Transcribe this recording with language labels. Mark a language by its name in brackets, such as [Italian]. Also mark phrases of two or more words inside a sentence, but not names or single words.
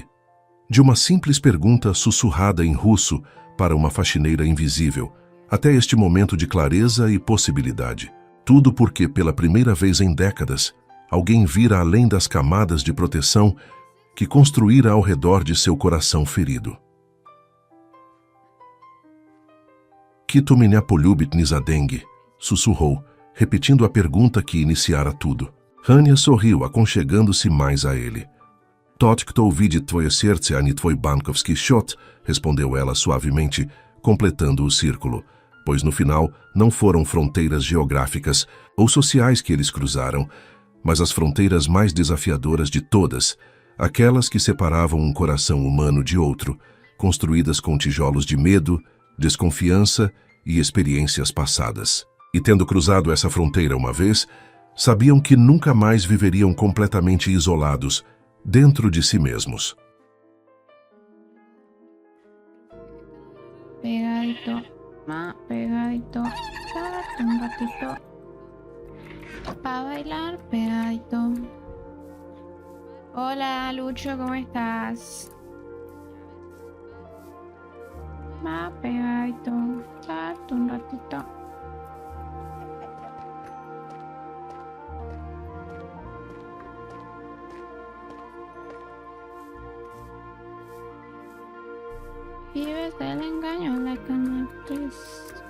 [Portuguese] De uma simples pergunta sussurrada em russo para uma faxineira invisível, até este momento de clareza e possibilidade. Tudo porque, pela primeira vez em décadas, alguém vira além das camadas de proteção que construíra ao redor de seu coração ferido. [Russian] Kito меня полюбит не за деньги, [Portuguese] sussurrou, repetindo a pergunta que iniciara tudo. Anya sorriu, aconchegando-se mais a ele. [Russian] Tот, кто увидит твое сердце, а не твой банковский счет, [Portuguese] respondeu ela suavemente, completando o círculo, pois no final não foram fronteiras geográficas ou sociais que eles cruzaram, mas as fronteiras mais desafiadoras de todas, aquelas que separavam um coração humano de outro, construídas com tijolos de medo, desconfiança e experiências passadas. E tendo cruzado essa fronteira uma vez, sabiam que nunca mais viveriam completamente isolados, dentro de si mesmos. [Spanish] Pegadito, más pegadito, quédate un ratito. Para bailar pegadito. Hola Lucho, ¿cómo estás? Más pegadito, quédate un ratito. Vives del engaño [English] like an actress.